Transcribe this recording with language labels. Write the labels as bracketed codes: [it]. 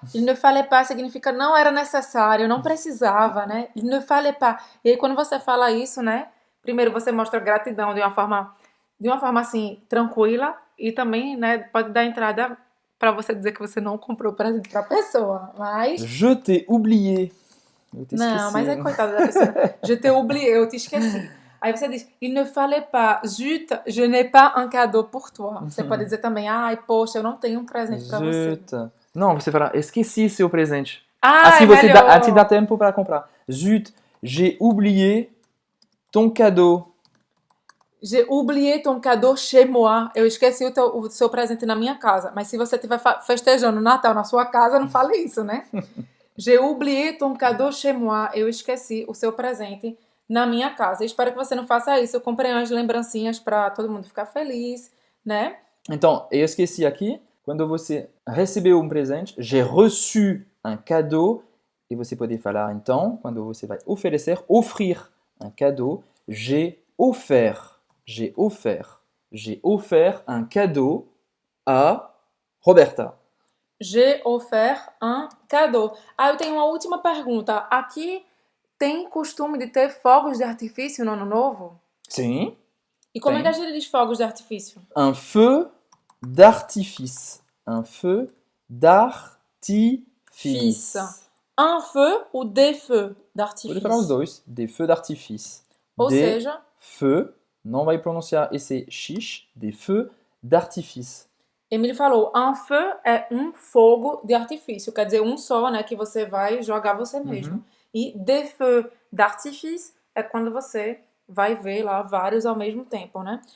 [fr] Il ne fallait pas [pt] significa não era necessário, não precisava, né? [fr] Il ne fallait pas. [pt] E aí quando você fala isso, né? Primeiro você mostra gratidão de uma forma assim, tranquila. E também, né, pode dar entrada para você dizer que você não comprou presente para a pessoa, mas... [fr] Je t'ai oublié. [pt] Eu te Não, esqueci. mas é coitada da pessoa. [fr] Je t'ai oublié, [pt] eu te esqueci. Aí você diz, [fr] il ne fallait pas, zut, je n'ai pas un cadeau pour toi. [pt] Você pode dizer também, poxa, eu não tenho um presente para você. [fr] Zut. [pt] Não, você fala, esqueci seu presente. É assim você melhor. te dá tempo para comprar. [fr] Zut, j'ai oublié ton cadeau. J'ai oublié ton cadeau chez moi. [pt] Eu esqueci o seu presente na minha casa. Mas se você estiver festejando o Natal na sua casa, não fale isso, né? [fr] J'ai oublié ton cadeau chez moi. [pt] Eu esqueci o seu presente na minha casa. Espero que você não faça isso. Eu comprei umas lembrancinhas para todo mundo ficar feliz, né? Então, eu esqueci aqui. Quando você recebeu um presente, [fr] j'ai reçu un cadeau. [pt] E você pode falar, então, quando você vai oferecer, [fr] offrir un cadeau, j'ai offert. J'ai offert un cadeau à Roberta. J'ai offert un cadeau. [pt] Eu tenho uma última pergunta. Aqui tem costume de ter fogos de artifício no Ano Novo? Sim. E como é que a gente diz fogos de artifício? [fr] Un feu d'artifice. Un feu d'artifice. Un feu ou des feux d'artifice? [pt] Pode falar os dois. [fr] Des feux d'artifice. [pt] Ou [fr] des [pt] seja... feux, não vai pronunciar esse x, [fr] des feux d'artifice. [pt] Emílio falou, un feu é um fogo de artifício, quer dizer, um só, né, que você vai jogar você mesmo. E des feux d'artifice é quando você vai ver lá vários ao mesmo tempo, né?